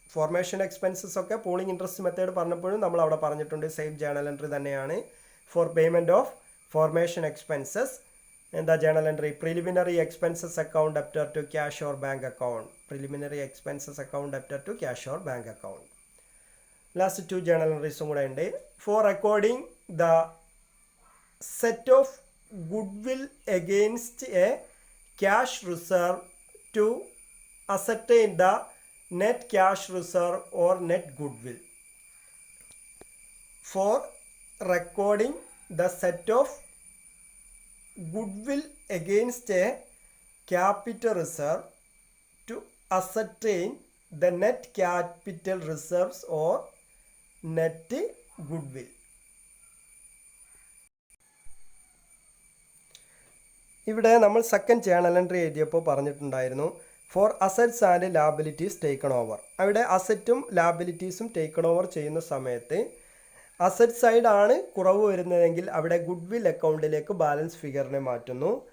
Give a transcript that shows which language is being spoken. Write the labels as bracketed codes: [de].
[ml] Formation expenses ഒക്കെ pooling interest method പറഞ്ഞപ്പോഴും നമ്മൾ അവിടെ പറഞ്ഞിട്ടുണ്ട്. സെയിം ജേണൽ എൻട്രി തന്നെയാണ്. [en] for payment of formation expenses [ml] എന്താ journal entry? [en] Preliminary expenses account debtor to cash or bank account. Preliminary expenses account debtor to cash or bank account. [ml] Last 2 journal എൻട്രീസും കൂടെ ഉണ്ട്. [en] For recording the set of goodwill against a cash reserve to ascertain the net cash reserve or net goodwill. For recording the set of goodwill against a capital reserve to ascertain the net capital reserves or net goodwill. [ml] ഇവിടെ നമ്മൾ second journal entry എഴുതിയപ്പോൾ പറഞ്ഞിട്ടുണ്ടായിരുന്നു [en] For assets and liabilities taken over. [ml] അവിടെ അസറ്റും ലാബിലിറ്റീസും taken over ചെയ്യുന്ന സമയത്ത് asset സൈഡാണ് കുറവ് വരുന്നതെങ്കിൽ അവിടെ ഗുഡ് വിൽ അക്കൗണ്ടിലേക്ക് ബാലൻസ് ഫിഗറിനെ മാറ്റുന്നു.